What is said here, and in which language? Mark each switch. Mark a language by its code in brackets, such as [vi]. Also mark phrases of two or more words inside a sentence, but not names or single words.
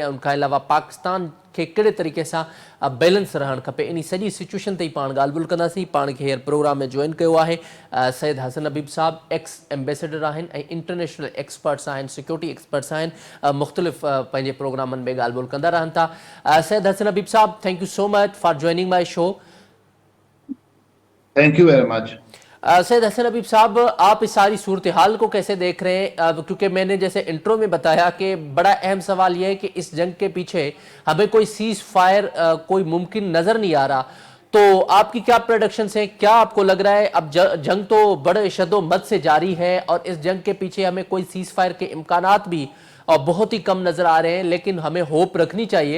[sd] उनखां अलावा पाकिस्तान खे कहिड़े तरीक़े सां बैलेंस रहणु खपे, इन सॼी सिचुएशन ते ई पाण ॻाल्हि ॿोल कंदासीं। पाण खे हींअर प्रोग्राम में जॉइन कयो आहे सैयद हसन हबीब साहब, [en] ex ambassador [sd] आहिनि ऐं [en] international experts [sd] आहिनि, [en] security experts [sd] आहिनि, मुख़्तलिफ़ पंहिंजे प्रोग्रामनि में ॻाल्हि ॿोल कंदा रहनि था। सैयद हसन हबीब साहब, [en] Thank you so much for joining my show. Thank you very much. [ur] سید حسن حبیب صاحب، آپ اس ساری صورت حال کو کیسے دیکھ رہے ہیں? کیونکہ میں نے جیسے انٹرو میں بتایا کہ بڑا اہم سوال یہ ہے کہ اس جنگ کے پیچھے ہمیں کوئی [en] ceasefire [ur] کوئی ممکن نظر نہیں آ رہا، تو آپ کی کیا پروڈکشنز ہیں? کیا آپ کو لگ رہا ہے اب جنگ تو بڑے شد و مد سے جاری ہے اور اس جنگ کے پیچھے ہمیں کوئی [en] ceasefire [ur] کے امکانات بھی اور بہت ہی کم نظر آ رہے ہیں، لیکن ہمیں ہوپ رکھنی چاہیے.